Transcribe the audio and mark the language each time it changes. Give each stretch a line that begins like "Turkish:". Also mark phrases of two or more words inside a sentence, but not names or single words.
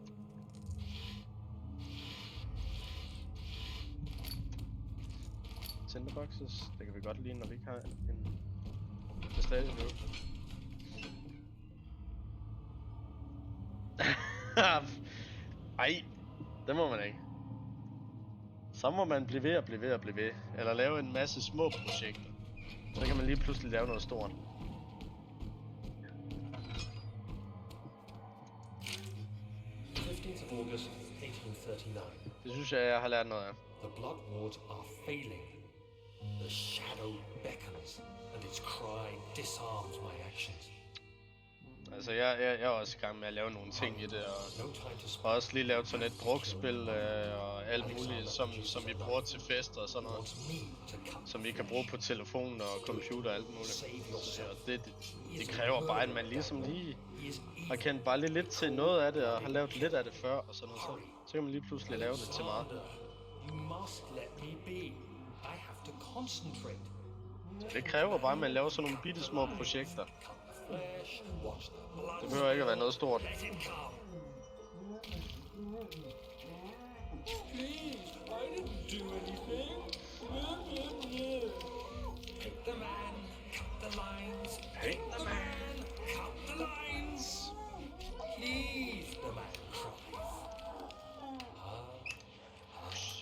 Danish: Tinderboxes, det kan vi godt lide, når vi ikke har en beslag nu. Ej, det må man ikke. Så må man blive ved og blive ved og blive ved. Eller lave en masse små projekter. Så kan man lige pludselig lave noget stort.
English: 15th of August, 1839.
Danish: Det synes jeg har lært noget af.
English: The blood wards are failing. The shadow beckons, and its cry disarms my actions.
Danish: Altså, jeg er også i gang med at lave nogle ting i det, og også lige lavet sådan et drukspil og alt muligt, som vi bruger til fester og sådan noget. Som vi kan bruge på telefon og computer og alt muligt. Så det kræver bare, at man ligesom lige har kendt bare lidt til noget af det, og har lavet lidt af det før og sådan noget. Så kan man lige pludselig lave det til meget. Så det kræver bare, at man laver sådan nogle bitte små projekter. Det behøver ikke at være noget stort.
English: Please, I didn't do anything. Pick the man, cut the lines. Pick the man, cut the lines. Please, the man cries.